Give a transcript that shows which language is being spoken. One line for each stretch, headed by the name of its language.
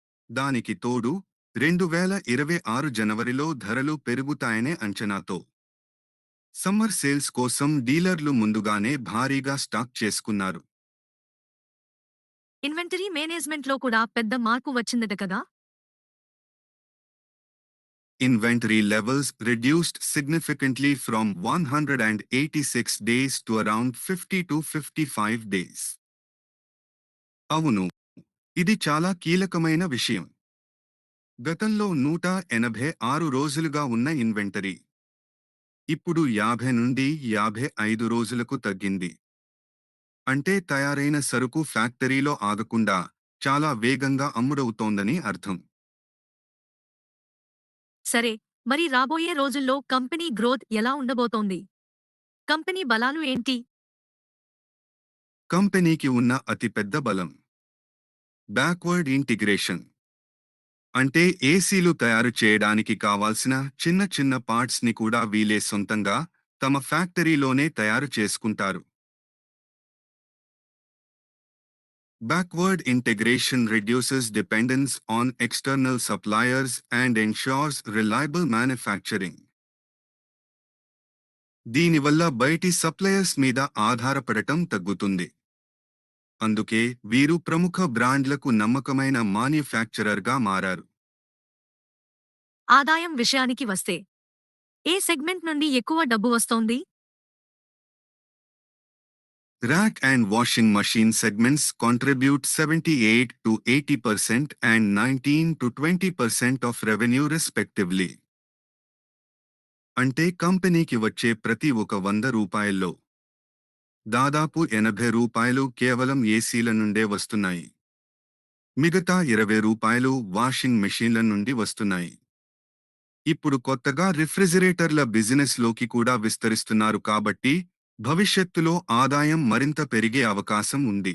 Telugu: దానికి తోడు 2026 జనవరిలో ధరలు పెరుగుతాయనే అంచనాతో సమ్మర్ సేల్స్ కోసం డీలర్లు ముందుగానే భారీగా స్టాక్ చేసుకున్నారు. ఇన్వెంటరీ మేనేజ్మెంట్లో కూడా పెద్ద మార్పు వచ్చిందట కదా?
English: Inventory levels reduced significantly from 186 days to around 50 to 55 days.
Telugu: అవును, ఇది చాలా కీలకమైన విషయం. గతంలో 186 రోజులుగా ఉన్న ఇన్వెంటరీ ఇప్పుడు 50 నుండి 55 రోజులకు తగ్గింది. అంటే తయారైన సరుకు ఫ్యాక్టరీలో ఆగకుండా చాలా వేగంగా అమ్ముడవుతోందని అర్థం. సరే, మరి రాబోయే రోజుల్లో కంపెనీ గ్రోత్ ఎలా ఉండబోతోంది? కంపెనీ బలాలు ఏంటి? కంపెనీకి ఉన్న అతిపెద్ద బలం బ్యాక్వర్డ్ ఇంటిగ్రేషన్. అంటే ఏసీలు తయారు చేయడానికి కావాల్సిన చిన్న చిన్న పార్ట్స్ని కూడా వీలే సొంతంగా తమ ఫ్యాక్టరీలోనే తయారు చేసుకుంటారు.
English: Backward integration reduces dependence on external suppliers and ensures reliable manufacturing.
Telugu: దీనివల్ల బయటి సప్లయర్స్ మీద ఆధారపడటం తగ్గుతుంది. అందుకే వీరు ప్రముఖ బ్రాండ్లకు నమ్మకమైన మాన్యుఫ్యాక్చరర్గా మారారు. ఆదాయం విషయానికి వస్తే, ఏ సెగ్మెంట్ నుండి ఎక్కువ డబ్బు వస్తోంది?
English: Rack and washing machine segments contribute 78 to 80% and 19 to 20% of revenue respectively.
Telugu: అంటే కంపెనీకి వచ్చే ప్రతి ఒక రూ. 100 దాదాపు రూ. 80 కేవలం ఏసీల నుండే వస్తున్నాయి. మిగతా రూ. 20 వాషింగ్ మెషీన్ల నుండి వస్తున్నాయి. ఇప్పుడు కొత్తగా రిఫ్రిజిరేటర్ల బిజినెస్లోకి కూడా విస్తరిస్తున్నారు కాబట్టి భవిష్యత్తులో ఆదాయం మరింత పెరిగే అవకాశం ఉంది.